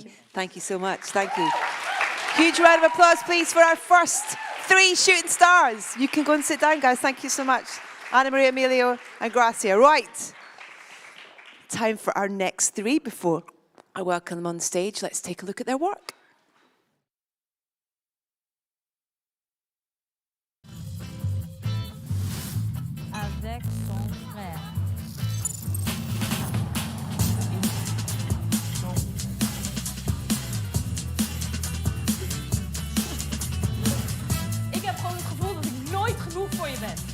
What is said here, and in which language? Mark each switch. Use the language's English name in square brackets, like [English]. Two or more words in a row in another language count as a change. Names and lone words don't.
[English] Thank you so much. Thank you. Huge round of applause, please, for our first 3 shooting stars. You can go and sit down, guys. Thank you so much. Anna Maria, Emilio, and Gracia. Right. Time for our next 3 before I welcome them on stage. Let's take a look at their work. [French] Avec son frère. [Dutch] Ik heb gewoon het gevoel dat ik nooit genoeg voor je ben.